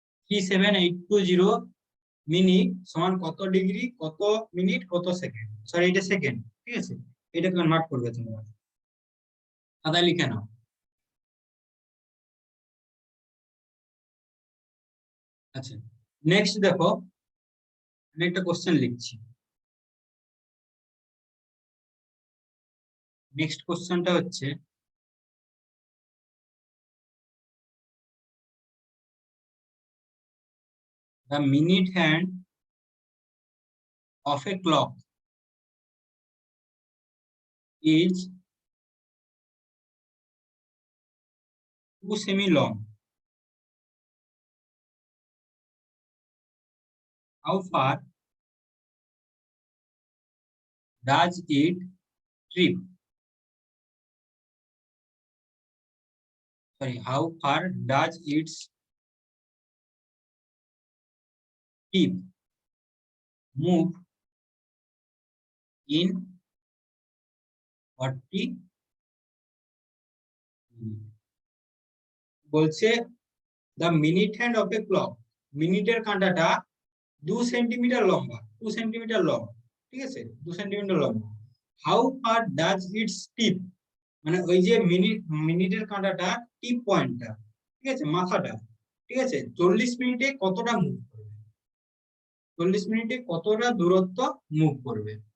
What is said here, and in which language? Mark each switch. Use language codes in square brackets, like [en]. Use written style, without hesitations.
[bn] 37820 minute সমান কত degree, কত মিনিট, কত সেকেন্ড, সরি এটা সেকেন্ড। ঠিক আছে, এটা কনভার্ট করবে তোমরা, খাতায় লিখে নাও। আচ্ছা, নেক্সট দেখো, আমি একটা কোশ্চেন লিখছি। নেক্সট কোশ্চেনটা হচ্ছে, [en] the minute hand of a clock is 2 semi long. How far does it trip? Sorry, how far does its tip move in 40 minutes? [bn] বলছে [en] the minute hand of a clock, [bn] মিনিটের কাঁটাটা 2 centimetre লম্বা, 2 centimetre long. ঠিক আছে, 2 centimetre লম্বা। How far does it's টিপ, মানে ওই যে মিনিটের কাঁটাটা, টিপ পয়েন্টটা, ঠিক আছে, মাথাটা, ঠিক আছে, 40 মিনিটে কতটা মুভ করবে, 40 মিনিটে কতটা দূরত্ব মুভ করবে।